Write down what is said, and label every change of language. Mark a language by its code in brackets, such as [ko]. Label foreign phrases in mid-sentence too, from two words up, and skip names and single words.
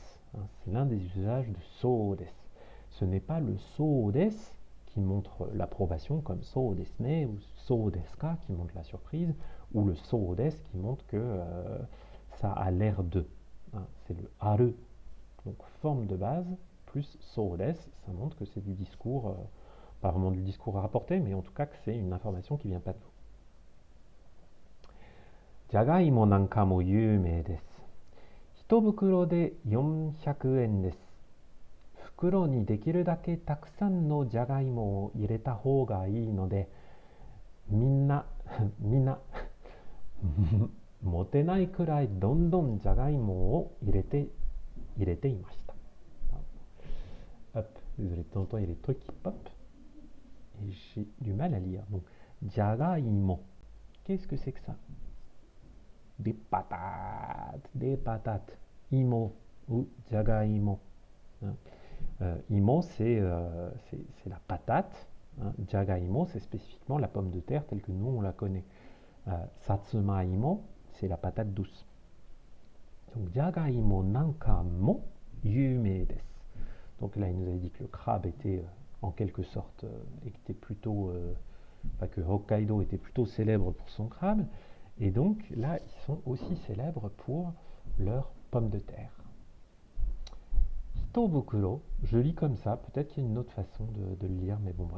[fr] C'est l'un des usages de [ja] そうです. [fr] Ce n'est pas le [ja] そうです [fr] qui montre l'approbation comme [ja] そうですね [fr] ou [ja] そうですか [fr] qui montre la surprise ou le [ja] そうです [fr] qui montre que ça a l'air de. Hein, c'est le aru. Donc forme de base plus [ja] そうです, [fr] ça montre que c'est du discours, pas vraiment du discours à rapporter, mais en tout cas que c'est une information qui vient pas de vous. [ja] じゃがいもなんかも有名です. 一袋で400円です。袋にできるだけたくさんのじゃがいもを入れた方がいいので、みんな持てないくらいどんどんじゃがいもを入れていました。 [fr] Hop, désolé, de temps en temps il y a des trucs qui pop et j'ai du mal à lire. Donc, jagaimo, qu'est-ce que c'est que ça? Des patates, imo ou jagaimo. Imo, c'est la patate. Jagaimo, c'est spécifiquement la pomme de terre telle que nous on la connaît. Satsumaimo, c'est la patate douce. Donc, [ja] じゃがいもなんかも有名です. [fr] Donc là, il nous avait dit que le crabe était en quelque sorte, était plutôt, que Hokkaido était plutôt célèbre pour son crabe. Et donc là, ils sont aussi célèbres pour leurs pommes de terre. Hitobukuro, je lis comme ça, peut-être qu'il y a une autre façon de le lire, mais bon bref.